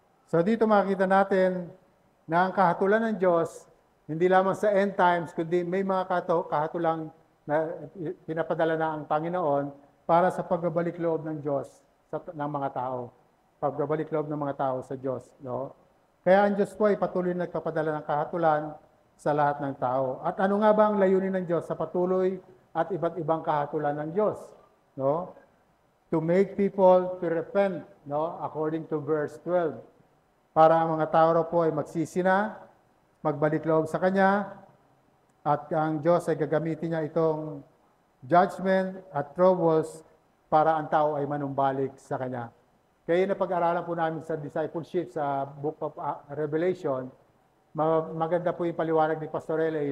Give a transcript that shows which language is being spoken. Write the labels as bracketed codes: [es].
[tl] So dito makikita natin na ang kahatulan ng Diyos, hindi lamang sa end times, kundi may mga kahatulang na pinapadala na ang Panginoon para sa pagbabalik loob ng Diyos ng mga tao. Pagbabalik loob ng mga tao sa Diyos. No? Kaya ang Diyos po ay patuloy na nagpapadala ng kahatulan sa lahat ng tao. At ano nga ba ang layunin ng Diyos sa patuloy at iba't ibang kahatulan ng Diyos? No? [en] To make people to repent, no? According to verse 12. [tl] Para ang mga tao po ay magsisi na, magbalik loob sa Kanya, at ang Diyos ay gagamitin niya itong judgment at troubles para ang tao ay manumbalik sa Kanya. Kaya napag-aralan po namin sa discipleship sa Book of Revelation, maganda po yung paliwanag ni Pastor L.A.